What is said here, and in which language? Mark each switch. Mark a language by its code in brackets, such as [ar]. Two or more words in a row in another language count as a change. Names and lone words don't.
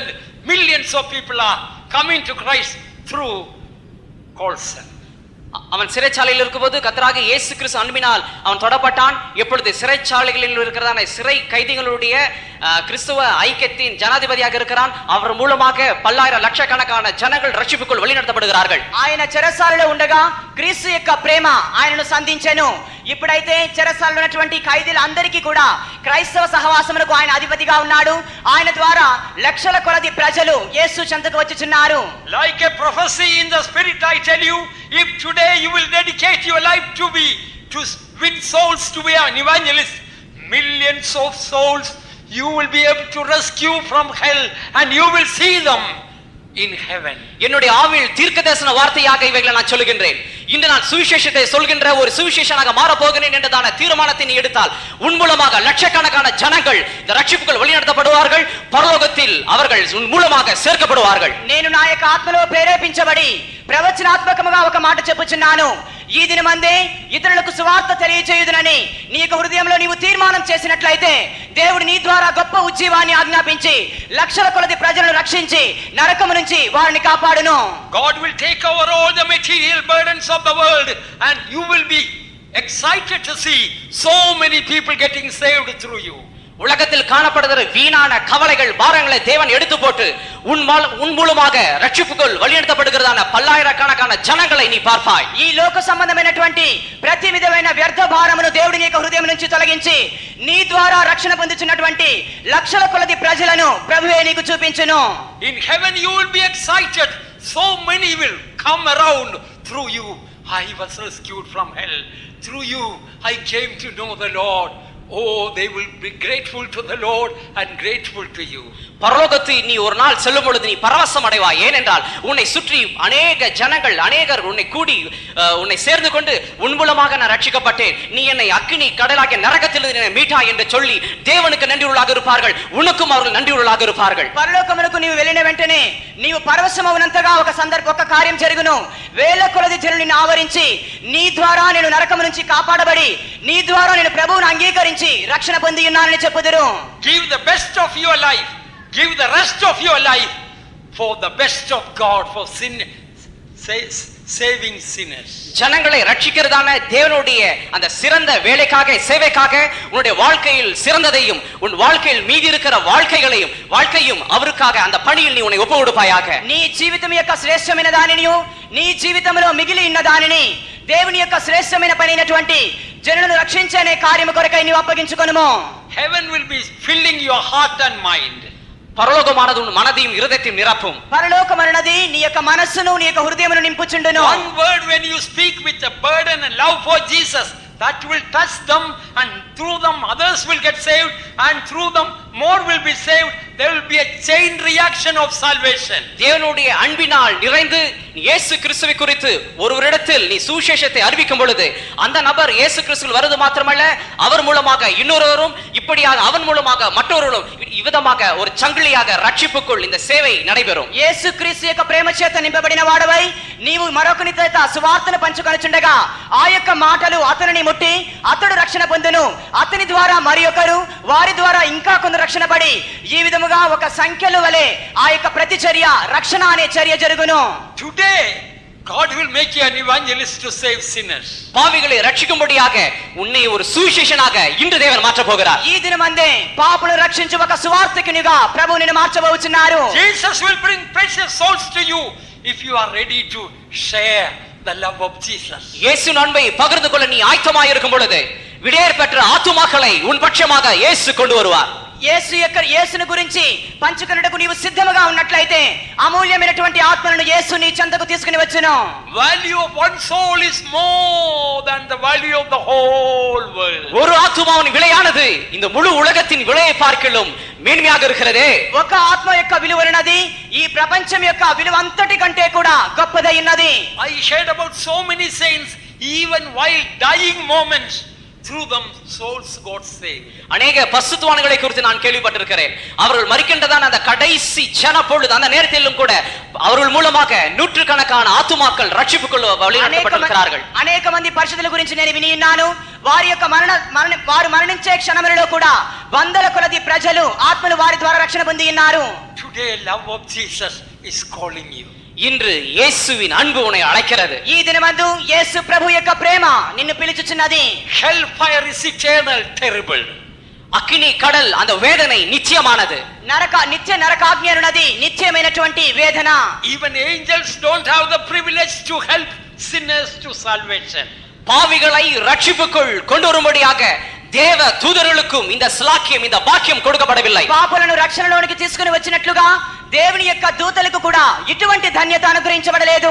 [en] Millions of people are coming to Christ through Colson. [ta] அவன் சிறைச்சாலையில் இருக்கும்போது கர்த்தராகிய இயேசு கிறிஸ்து அன்பினால் அவன் தொடப்பட்டான். எப்பொழுது சிறைச்சாலைகளில் இருக்கிறதான சிறை கைதிகளுடைய கிறிஸ்துவ ஐக்கியத்தின் ஜனாதிபதியாக இருக்கிறான். அவர் மூலமாக பல்லாயிரம் லட்சக்கணக்கான ஜனங்கள் ரட்சிப்புக்குள் வழிநடத்தப்படுகிறார்கள். [te] ఆయన చెరసాలలో ఉండగా క్రీస్తు యొక్క ప్రేమ ఆయనను సంధించెను. ఇప్పుడైతే చెరసాలలో ఉన్నటువంటి ఖైదీలందరికీ కూడా క్రైస్తవ సహవాసమునకు ఆయన అధిపతిగా ఉన్నాడు. ఆయన ద్వారా లక్షల కొలది ప్రజలు యేసు చెంతకు వచ్చుచున్నారు. [en] Like a prophecy in the spirit, I tell you, if today you will dedicate your life to win souls, to be an evangelist, millions of souls you will be able to rescue from hell and you will see them in heaven. [ta] என்னுடைய ஆவியில் தீர்க்கதரிசன வார்த்தையாக இவைகளை நான் சொல்லுகின்றேன். இன்று நான் சுவிசேஷத்தை சொல்கின்ற ஒரு சுவிசேஷனாக மாறப் போகிறேன் என்றதான தீர்மானத்தை நீ எடுத்தால் உன் மூலமாக லட்சக்கணக்கான ஜனங்கள் இந்த ரட்சிப்புக்குள் வழிநடத்தப்படுவார்கள். பரலோகத்தில் அவர்கள் உன் மூலமாக சேர்க்கப்படுவார்கள். [te] నేను నా యొక్క ఆత్మలో ప్రేరేపించబడి ప్రవచనాత్మకముగా ఒక మాట చెప్పుచున్నాను. ఈ దినమందే ఇతరులకు సువార్త తెలియజేయుదునని నీ యొక్క హృదయంలో నీవు తీర్మానం చేసినట్లయితే దేవుడు నీ ద్వారా గొప్ప ఉజ్జీవాన్ని ఆజ్ఞాపించి లక్షల కొలది ప్రజలను రక్షించి నరకము నుంచి వారిని కాపాడును. [en] God will take over all the material burdens of the world and you will be excited to see so many people getting saved through you. [ta] உலகத்தில் காணப்படுகிற வீணான கவலைகள் பாரங்களை தேவன் எடுத்து போட்டு உன் மூலமாக ரட்சிப்புக்குள் வழிநடத்தப்படுகிறதான பல்லாயிரக்கணக்கான ஜனங்களை நீ பார்ப்பாய். [te] ఈ లోక సంబంధమైనటువంటి ప్రతి విధమైన వ్యర్థ భారమును దేవుడి యొక్క హృదయం నుంచి తొలగించి నీ ద్వారా రక్షణ పొందుచున్నటువంటి లక్షల కొలది ప్రజలను ప్రభువే నీకు చూపించును. [en] In heaven you will be excited. So many will come around through you. I was rescued from hell. Through you I came to know the Lord. Oh, they will be grateful to the Lord and grateful to you. [ta] பரலோகத்தில் நீ ஒரு நாள் செல்லும் பொழுது நீ பரவசம் அடைவாய். ஏனென்றால் உன்னை சுற்றி அநேக ஜனங்கள் அநேகர் உன்னை கூடி உன்னை சேர்ந்து கொண்டு உன் மூலமாக நான் ரட்சிக்கப்பட்டேன், நீ என்னை அக்கினி கடலாகிய நரகத்திலிருந்து என்னை மீட்டா என்று சொல்லி தேவனுக்கு நன்றியுள்ளவர்களாக இருப்பார்கள். உனக்கும் அவர்கள் நன்றியுள்ளவர்களாக இருப்பார்கள். [te] పరలోకమునకు నీవు వెళ్ళిన వెంటనే నీవు పరవశమవునంతగా ఒక కార్యం జరుగును. వేల కొలది జనులు నిన్ను ఆవరించి నీ ద్వారా నేను నరకము నుంచి కాపాడబడి నీ ద్వారా నేను ప్రభువును అంగీకరించి రక్షణ పొంది ఉన్నానని చెప్పుదురు. [en] Give the best of your life. Give the rest of your life for the best of God, for saving sinners. [ta] ஜனங்களை ரட்சிக்கிறதான தேவனுடைய அந்த சிறந்த வேலைக்காக சேவைக்காக உன்னுடைய வாழ்க்கையில் சிறந்ததையும் உன் வாழ்க்கையில் மீதி இருக்கிற வாழ்க்கையும் அவருக்காக அந்த பணியில் நீ உன்னை ஒப்பு கொடுப்பாயாக. [te] నీ జీవితం యొక్క శ్రేష్టమైన దానిని నీ జీవితంలో మిగిలి ఉన్న దానిని దేవుని యొక్క శ్రేష్టమైన పని అయినటువంటి జనులను రక్షించే కార్యము కొరకై నీవు అప్పగించుకొనుము. [en] Heaven will be filling your heart and mind. [ta] பரலோகமானது உன் மனதையும் இருதயத்தையும் நிரப்பும். [te] పరలోకమన్నది నీ యొక్క మనస్సును నీ యొక్క హృదయమును నింపుచుండును. [en] One word when you speak with a burden and love for Jesus, that will touch them, and through them others will get saved, and through them more will be saved. There will be a chain reaction of salvation. [ta] தேவனுடைய அன்பினால் நிறைந்து இயேசு கிறிஸ்துவை குறித்து ஒருவரிடத்தில் நீ சுவிசேஷத்தை அறிவிக்கும் பொழுது அந்த நபர் இயேசு கிறிஸ்துவில் வருவது மாத்திரமல்ல, அவர் மூலமாக இன்னொருவரும், இப்படியாக அவன் மூலமாக மற்றொருவரும், இவ்விதமாக ஒரு சங்கிலியாக ரட்சிப்புக்குள் இந்த சேவை நடைபெறும். [te] యేసు క్రీస్తు యొక్క ప్రేమ చేత నింపబడిన వాడవై నీవు మరొకని చేత సువార్తను పంచుకొనుచుండగా ఆ యొక్క మాటలు అతనిని ముట్టి అతడు రక్షణ పొందును. అతని ద్వారా మరి ఒకరు, వారి ద్వారా ఇంకా కొందరు రక్షణ పడి ఈ విధముగా ఒక సంఖ్యల వలె ఆ యొక్క ప్రతిచర్య రక్షణ అనే చర్య జరుగును. [en] Today God will make you an evangelist to save sinners. [ta] பாவிகளை ரட்சிக்கும்படியாக உன்னை ஒரு சுவிசேஷனாக இன்று தேவன் மாற்ற போகிறார். [te] ఈ దినమందే పాపులను రక్షించు ఒక సువార్తికునిగా ప్రభువు నిన్ను మార్చబోచున్నారు. [en] Jesus will bring precious souls to you if you are ready to share the love of Jesus. [ta] இயேசு அன்பை பகிர்ந்து கொள்ள நீ ஆயத்தமாய் இருக்கும் பொழுது விடையேற பெற்ற ஆத்துமாக்களை உன் பட்சமாக இயேசு கொண்டு வருவார். [te] యేసును గురించి పంచుకొనుటకు నీవు సిద్ధముగా ఉన్నట్లయితే అమూల్యమైనటువంటి ఆత్మలను యేసు నీ చెంతకు తీసుకుని వచ్చును. [en] Value of one soul is more than the value of the whole world. [ta] ஒரு ஆத்துமாவின் விலையானது இந்த முழு உலகத்தின் விலையை பார்க்கிலும் மேன்மையாக இருக்கிறதே. [te] ఒక ఆత్మ యొక్క విలువైనది ఈ ప్రపంచం యొక్క విలువ అంతటి కంటే కూడా గొప్పదై ఉన్నది. [en] I shared about so many saints, even while dying moments, through them souls got saved. [ta] அநேக பரிசுத்தவான்களை குறித்து நான் கேள்விப்பட்டிருக்கிறேன். அவர்கள் மரிக்கின்றதான அந்த கடைசி ஜன பொழுது அந்த நேரத்திலும் கூட அவர்கள் மூலமாக நூற்றுக்கணக்கான ஆத்துமாக்கள் ரட்சிப்புக்குள் வழிநடத்தப்பட்டிருக்கிறார்கள். [te] అనేక మంది పరిశుద్ధుల గురించి నేను విని ఉన్నాను. వారి యొక్క వారు మరణించే క్షణములలో కూడా వందల కొలది ప్రజలు ఆత్మలు వారి ద్వారా రక్షణ పొంది ఉన్నారు. [en] Today love of Jesus is calling you. [ta] இன்று இயேசுவின் அன்பு உன்னை அழைக்கிறது. [te] ఈ దినమందు యేసు ప్రభు యొక్క ప్రేమ నిన్ను పిలుచుచున్నది. [en] Hell fire is eternal, terrible. [ta] అగ్ని கடல் அந்த வேதனை நிச்சயமானது. [te] నిత్య నరకాగ్ని ఉన్నది, నిత్యమైనటువంటి వేదన. [en] Even angels don't have the privilege to help sinners to salvation. [ta] பாவிகளை ரட்சிப்புக்குள் கொண்டு வரும்படியாக தேவ தூதர்களுக்கும் இந்த ஸ்லாக்கியம், இந்த பாக்கியம் கொடுக்கப்படவில்லை. [te] పాపులను రక్షణలోనికి తీసుకుని వచ్చినట్లుగా దేవుని యొక్క దూతలకు కూడా ఇటువంటి ధన్యత అనుగ్రహించబడలేదు.